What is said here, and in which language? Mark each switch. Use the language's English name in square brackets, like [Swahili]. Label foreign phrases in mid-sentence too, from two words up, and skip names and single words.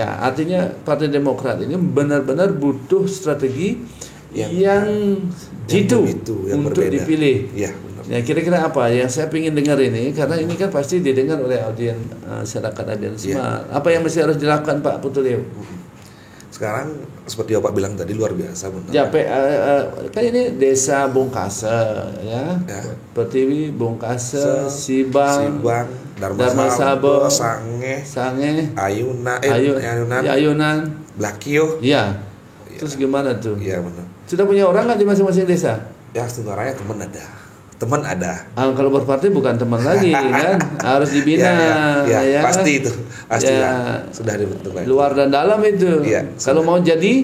[Indonesian] Artinya Partai Demokrat ini benar-benar butuh strategi yang jitu untuk berbeda. Dipilih. Ya kira-kira apa yang saya ingin dengar ini, karena ini kan pasti didengar oleh audiens masyarakat semua. Apa yang mesti harus dilakukan Pak Putulio? Sekarang seperti Bapak bilang tadi luar biasa benar. Kan ini desa Bungkasa Pertiwi, Bungkasa, Sibang, Darmasabo, Sange, Ayunan, Blakio. Terus gimana tuh? Benar. Sudah punya orang nggak di masing-masing desa? Sebenarnya teman ada. Kalau berparti bukan teman lagi kan, harus dibina. Pasti itu, pasti sudah dibentuk lagi. Luar dan dalam itu. Kalau mau jadi